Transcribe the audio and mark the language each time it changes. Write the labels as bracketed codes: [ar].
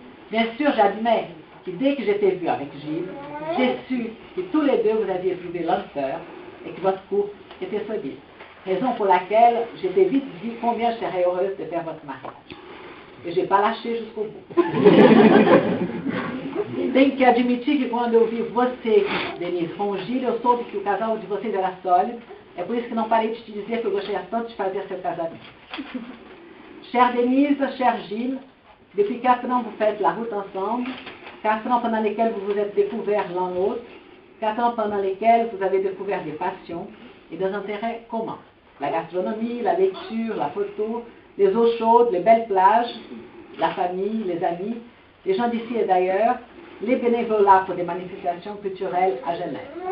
[fr] Bien sûr, j'admets que dès que je t'ai vu avec Gilles, j'ai su que tous les deux vous aviez éprouvé l'honneur et que votre couple était solide. Raison pour laquelle je t'ai vite dit combien je serais heureuse de faire votre mariage. E je n'ai pas lâché jusqu'au bout. [pt] Tenho que admitir que quando eu vi você, Denise, com o Gilles, eu soube que o casal de vocês era sólido. É por isso que não parei de te dizer que eu gostaria tanto de fazer seu casamento. [fr] Chère Denise, cher Gilles, depuis 4 ans vous faites la route ensemble, 4 ans pendant lesquels vous vous êtes découverts l'un l'autre, 4 ans pendant lesquels vous avez découvert des passions et des intérêts communs. La gastronomie, la lecture, la photo, les eaux chaudes, les belles plages, la famille, les amis, les gens d'ici et d'ailleurs, les bénévolats pour des manifestations culturelles à Genève.